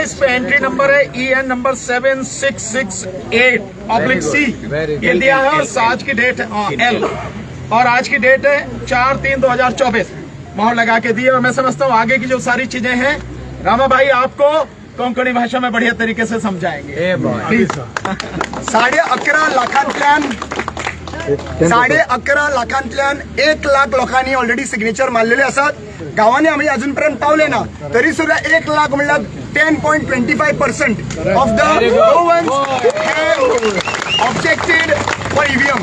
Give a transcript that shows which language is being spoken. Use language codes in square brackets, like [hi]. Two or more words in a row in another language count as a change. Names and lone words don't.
[hi] इस पे [en] entry number [hi] है [en] EN number [hi] 7668/C, ये दिया है। और आज की डेट है L, और आज की डेट है 4/3/2024, मोहर लगा के दिए। और मैं समझता हूँ आगे की जो सारी चीजें हैं रामा भाई आपको कोंकणी भाषा में बढ़िया तरीके से समझाएंगे। [kok] 11.5 लाखांतल्यान 1 लाख लोकांनी [en] already signature [kok] मारलेले असतात। गावांनी आम्ही अजूनपर्यंत पावले ना, तरी सुद्धा 1 लाख म्हणल्यार 10.25% [en] of the Goans have objected for EVM.